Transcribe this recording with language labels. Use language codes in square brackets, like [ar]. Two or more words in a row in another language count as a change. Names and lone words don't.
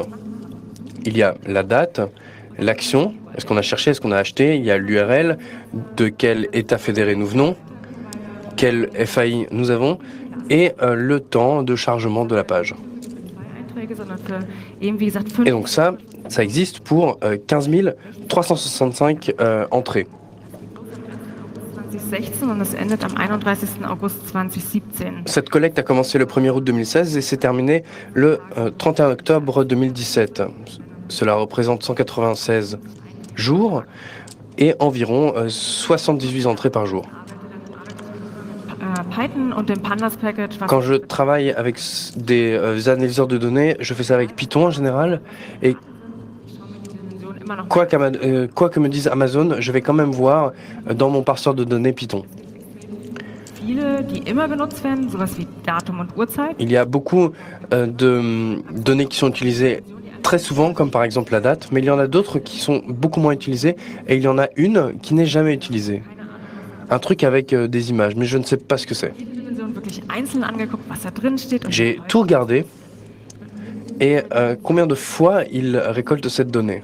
[fr] Il y a la date, l'action, est-ce qu'on a cherché, est-ce qu'on a acheté, il y a l'URL, de quel état fédéré nous venons, quel FAI nous avons, et le temps de chargement de la page. Et donc ça existe pour 15 365 entrées. [de] 2016 und es endet am 31. August 2017. [fr] Cette collecte a commencé le 1er août 2016 et s'est terminée le 31 octobre 2017. Cela représente 196 jours et environ 78 entrées par jour. [de] Python und dem Pandas Package. [fr] Quand je travaille avec des analyseurs de données, je fais ça avec Python en général. Et quoi que me dise Amazon, je vais quand même voir dans mon parseur de données Python. [de] Viele, die immer benutzt werden, sowas wie Datum und Uhrzeit. [fr] Il y a beaucoup de données qui sont utilisées très souvent, comme par exemple la date, mais il y en a d'autres qui sont beaucoup moins utilisées et il y en a une qui n'est jamais utilisée. Un truc avec des images, mais je ne sais pas ce que c'est. J'ai tout regardé et combien de fois il récolte cette donnée.